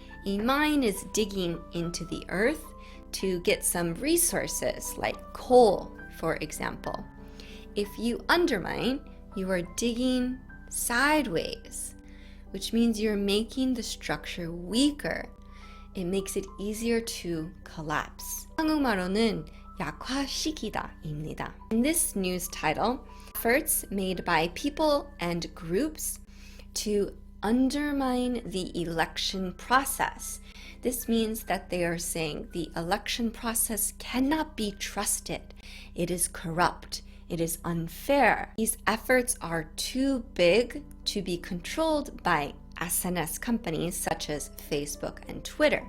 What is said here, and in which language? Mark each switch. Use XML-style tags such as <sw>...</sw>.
<en>A mine is digging into the earth to get some resources like coal, for example. If you undermine, you are digging sideways, which means you're making the structure weaker. It makes it easier to collapse.</en> <ko>한국말로는 약화시키다입니다.</ko> <en>In this news title, efforts made by people and groups to undermine the election process. This means that they are saying the election process cannot be trusted. It is corrupt. It is unfair. These efforts are too big to be controlled by SNS companies such as Facebook and Twitter.</en>